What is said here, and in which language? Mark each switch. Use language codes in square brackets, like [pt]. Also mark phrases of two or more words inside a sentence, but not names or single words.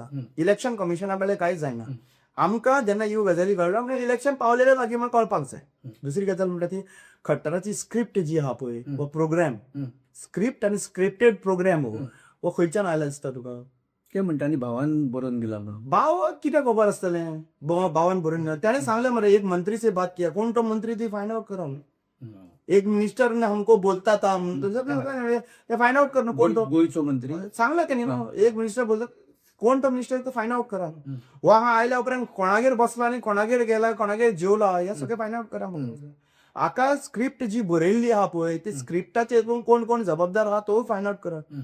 [en] election commission [kok] कडल्यान कांयच जायना. आमकां जेन्ना ह्यो गजाली कळटा म्हणजे इलेक्शन पावलेले लागीं म्हाका कळपाक जाय. दुसरी गजाल म्हणटा ती खट्टराची स्क्रिप्ट जी आहा पळय वो [en] program script [kok] आनी [en] scripted program [kok] हो खंयच्यान आयला दिसता तुका? ते म्हणटा आनी भावान बरोवन दिला म्हणून. भाव कितें खबर आसतलें भावान बरोवन दिला. ताणें सांगलें [hi] मरे एक मंत्री से बात किया [kok] कोण तो मंत्री ती [en] find out [kok] करा. [hi] एक मिनिस्टर ने हमको बोलता था [en] find out [hi] कर [kok] कोण तो गोयचो मंत्री सांगला त्यांनी ना एक मिनिस्टर बोलता कोण तो मिनिस्टर तो [en] find out [kok] करा. वो हांगा आयल्या उपरांत कोणागेर बसला आनी कोणागेर गेला कोणागेर जेवला हे सगळें [en] find out [kok] करा. आका स्क्रिप्ट जी बरयल्ली आहा पळय ती स्क्रिप्टाचेर कोण कोण जबाबदार आहा तो [en] find out [kok] करा.